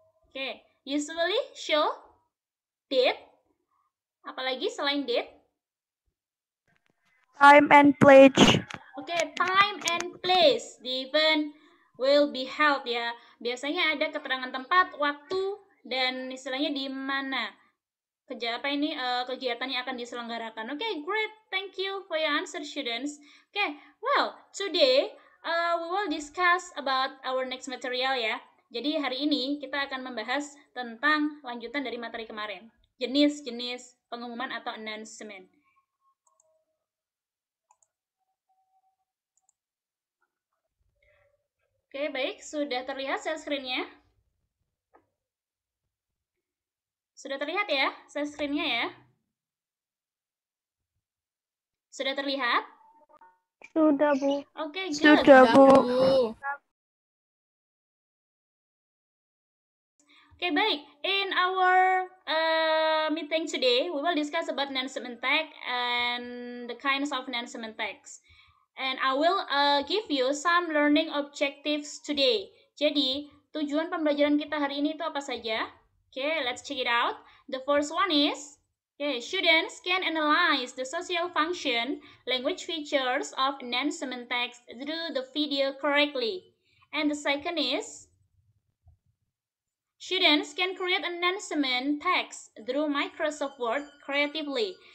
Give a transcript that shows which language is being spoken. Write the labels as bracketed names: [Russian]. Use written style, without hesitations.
[English] Okay, usually show Date. [Indonesian] Apalagi selain date? [English] Time and place. Oke, time and place. The event will be held ya. [Indonesian] Biasanya ada keterangan tempat, waktu, dan istilahnya di mana kegiatan yang akan diselenggarakan. [English] Oke, great. Thank you for your answer, students. Okay, well, today we will discuss about our next material ya. [Indonesian] Jadi hari ini kita akan membahas tentang lanjutan dari materi kemarin. Jenis-jenis pengumuman atau announcement. Oke, baik. Sudah terlihat share screen-nya? Sudah terlihat ya share screen-nya ya? Sudah terlihat? Sudah, Bu. [English] Oke, good. [Indonesian] Sudah, Bu. Okay, baik. [English] In our meeting today, we will discuss about announcement tag and the kinds of announcement tags. And I will give you some learning objectives today. [Indonesian] Jadi, tujuan pembelajaran kita hari ini itu apa saja? [English] Okay, let's check it out. The first one is, okay, students can analyze the social function, language features of announcement text through the video correctly. And the second is, students can create announcement text through Microsoft Word creatively.